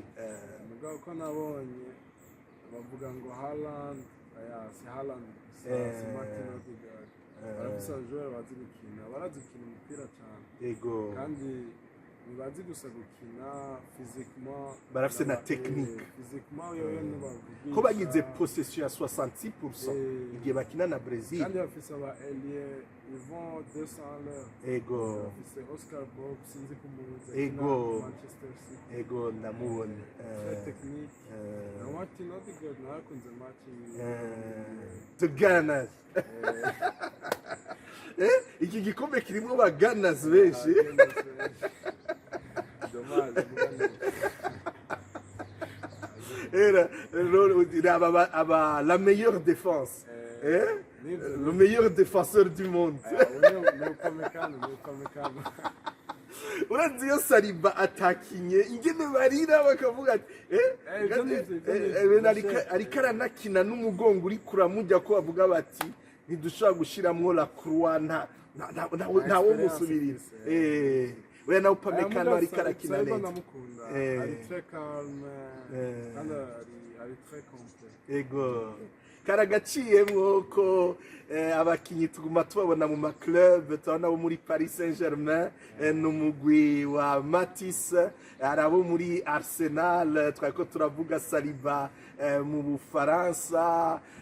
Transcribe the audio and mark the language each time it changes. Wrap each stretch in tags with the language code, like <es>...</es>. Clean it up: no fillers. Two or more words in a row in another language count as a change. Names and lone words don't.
<rn>mugabo ko nabonye bavuga ngo Haaland si Haaland si Martin Odegaard barafise abajoueur bazi gukina barazi gukina umupira cane ego kandi ntibazi gusa gukina physiquement barafise na technique physiquement yoyo ntibavugisha ko bagize possession ya 66% igihe bakina na Brazil kandi bafise aba ailier Yvon 200 l'heure ego bafise Oscar Bob sinzi kumubuza Ego. Manchester City ego ndamubona</rn> <fr>très technique</fr> <rn>na Martin Odegaard narakunze match</rn> <en>the Gunners</en> <rn>iki gikombe kirimwo ba Gunners benshi dommage</rn> <fr>era la meilleure défense le meilleur défenseur du monde</fr> <rn>urazi iyo Saliba atakinye ingene barira bakavuga ati ariko aranakina n'umugongo uri kuramujya ko bavuga bati ntidushobora gushiramwo</rn> <fr>la croix</fr> <rn>ntawo musubirira oya nawe Upamecano ariko arakina neza</rn> <fr>ari très calme kandi ari très complet ego karagaciyemwo ko abakinyi tuguma tubabona mu maclub tubona abo muri Paris Saint-Germain n'umugwi wa Matisse hari abo muri Arsenal twariko turavuga Saliba mu Bufaransa</fr>